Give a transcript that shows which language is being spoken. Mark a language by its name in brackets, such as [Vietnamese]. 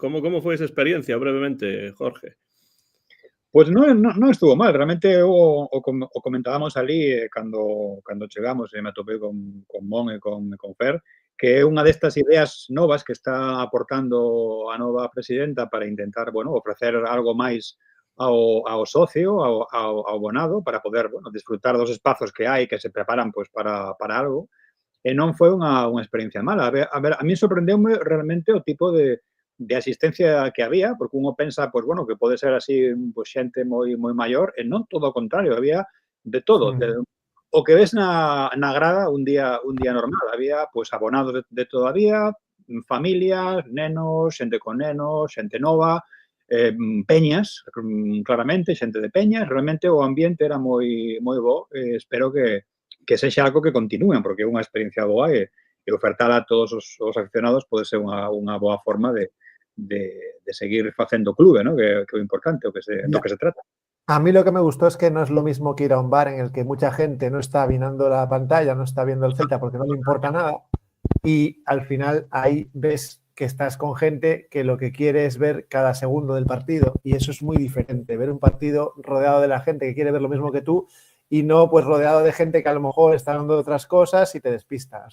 [Galician] Como foi esa experiencia, brevemente, Jorge? Pois non estuvo mal, realmente o comentábamos ali cando chegamos e me atopei con Mon e con Fer, que é unha destas ideas novas que está aportando a nova presidenta para intentar, bueno, ofrecer algo máis ao socio, ao abonado, para poder, bueno, disfrutar dos espazos que hai que se preparan pois para algo. E non foi unha experiencia mala. A mí sorprendeume realmente o tipo de asistencia que había, porque uno pensa, pois, bueno, que pode ser así, pois, xente moi maior, e non, todo o contrario, había de todo. O que ves na grada un día normal, había, pois, abonados de todavía, familias, nenos, xente con nenos, xente nova, peñas, claramente, xente de peñas. Realmente o ambiente era moi bo. Espero que sexa algo que continúen, porque é unha experiencia boa e ofertar a todos os aficionados pode ser unha boa forma de seguir facendo clube, ¿no? Que é o importante, do que se trata. [Spanish] A mí lo que me gustó es que no es lo mismo que ir a un bar en el que mucha gente no está mirando la pantalla, no está viendo el Celta porque no le importa nada, y al final ahí ves que estás con gente que lo que quiere es ver cada segundo del partido, y eso es muy diferente, ver un partido rodeado de la gente que quiere ver lo mismo que tú y no pues rodeado de gente que a lo mejor está hablando de otras cosas y te despista.